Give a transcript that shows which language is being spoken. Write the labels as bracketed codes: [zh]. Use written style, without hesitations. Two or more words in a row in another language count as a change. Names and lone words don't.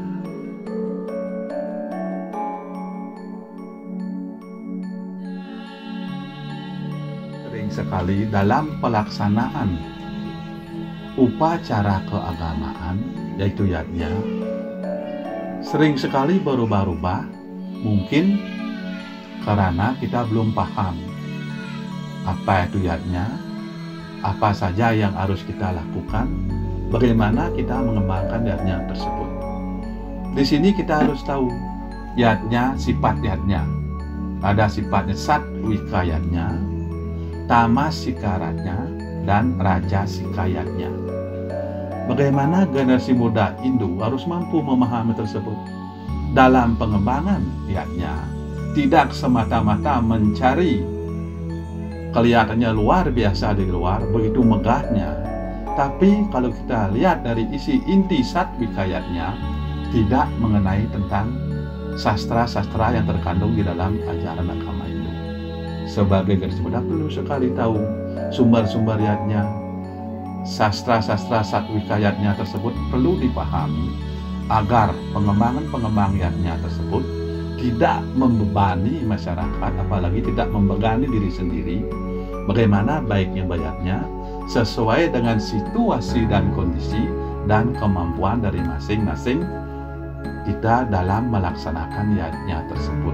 [id] Sering sekali dalam pelaksanaan upacara keagamaan, yaitu yadnya, sering sekali berubah-ubah, mungkin karena kita belum paham apa itu yadnya, apa saja yang harus kita lakukan, bagaimana kita mengembangkan yadnya tersebut. Di sini kita harus tahu yadnya, sifat yadnya. Ada sifatnya satwika yadnya, tamas sikaratnya, dan raja sikayatnya. Bagaimana generasi muda Hindu harus mampu memahami tersebut dalam pengembangan yadnya. Tidak semata-mata mencari kelihatannya luar biasa di luar, begitu megahnya. Tapi kalau kita lihat dari isi inti satwika yadnya, tidak mengenai tentang sastra-sastra yang terkandung di dalam ajaran agama Hindu. Sebagai generasi muda perlu sekali tahu sumber-sumber yadnya, sastra-sastra satwika yadnya tersebut perlu dipahami agar pengembangan yadnya tersebut tidak membebani masyarakat, apalagi tidak membebani diri sendiri. Bagaimana baiknya bayarnya sesuai dengan situasi dan kondisi dan kemampuan dari masing-masing kita dalam melaksanakan yadnya tersebut.